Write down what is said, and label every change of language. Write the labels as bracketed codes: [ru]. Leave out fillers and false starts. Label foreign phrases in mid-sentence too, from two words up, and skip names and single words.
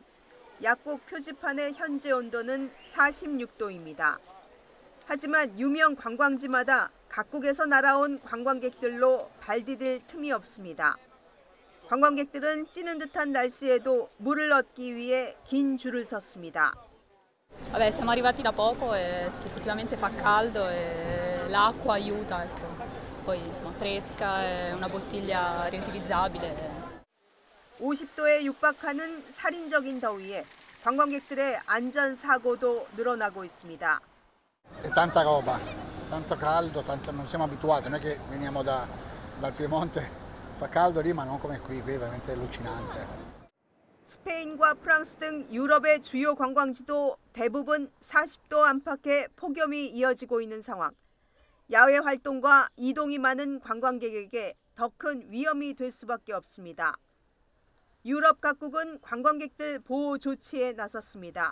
[ko] 약국 표지판의 현재 온도는 46도입니다. 하지만 유명 관광지마다 각국에서 날아온 관광객들로 발 디딜 틈이 없습니다. 관광객들은 찌는 듯한 날씨에도 물을 얻기 위해 긴 줄을 섰습니다. [it] Vabbè, siamo arrivati da poco e effettivamente fa caldo e l'acqua aiuta, ecco. Poi insomma fresca e una bottiglia riutilizzabile. [ko] 50도에 육박하는 살인적인 더위에 관광객들의 안전 사고도 늘어나고 있습니다. [it] È tanta roba, tanto caldo, non siamo abituati, non è che veniamo dal Piemonte, fa caldo lì ma non come qui è veramente allucinante. [ko] 스페인과 프랑스 등 유럽의 주요 관광지도 대부분 40도 안팎의 폭염이 이어지고 있는 상황. 야외 활동과 이동이 많은 관광객에게 더 큰 위험이 될 수밖에 없습니다. 유럽 각국은 관광객들 보호 조치에 나섰습니다.